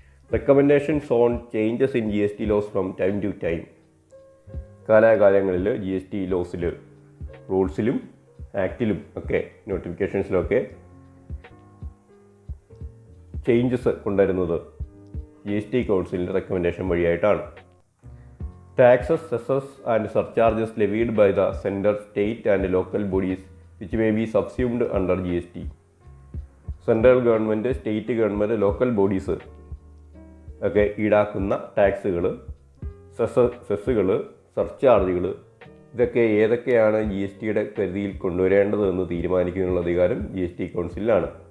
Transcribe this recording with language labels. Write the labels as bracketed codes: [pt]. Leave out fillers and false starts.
[en] Recommendations on changes in GST laws from time to time. [ml] കാലാകാലങ്ങളിൽ GST ലോസിൽ, റൂൾസിലും ആക്റ്റിലും ഒക്കെ നോട്ടിഫിക്കേഷൻസിലൊക്കെ changes കൊണ്ടുവരുന്നത് GST കൗൺസിലിൻ്റെ recommendation വഴിയായിട്ടാണ്. [en] Taxes, cesses and surcharges levied by the center, state and local bodies which may be subsumed under GST. [ml] Central government, state government, local bodies ഒക്കെ ഈടാക്കുന്ന ടാക്സുകൾ, സെസ്സുകൾ, സർചാർജുകൾ, ഇതൊക്കെ ഏതൊക്കെയാണ് GSTയുടെ പരിധിയിൽ കൊണ്ടുവരേണ്ടതെന്ന് തീരുമാനിക്കുന്നതിനുള്ള അധികാരം GST കൗൺസിലിനാണ്.